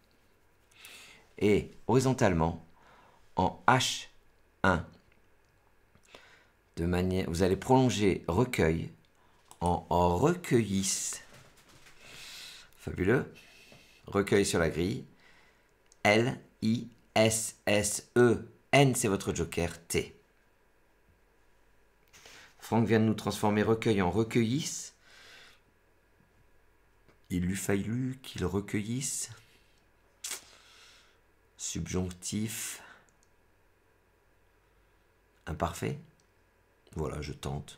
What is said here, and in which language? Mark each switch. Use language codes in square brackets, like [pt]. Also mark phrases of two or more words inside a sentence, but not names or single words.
[fr] Et horizontalement, en H1, de manière, vous allez prolonger recueil en recueillisse. Fabuleux. Recueil sur la grille. L-I-S-S-E. N, c'est votre joker. T. Franck vient de nous transformer recueil en recueillisse. Il lui fallu qu'il recueillisse. Subjonctif. Imparfait. Voilà, je tente.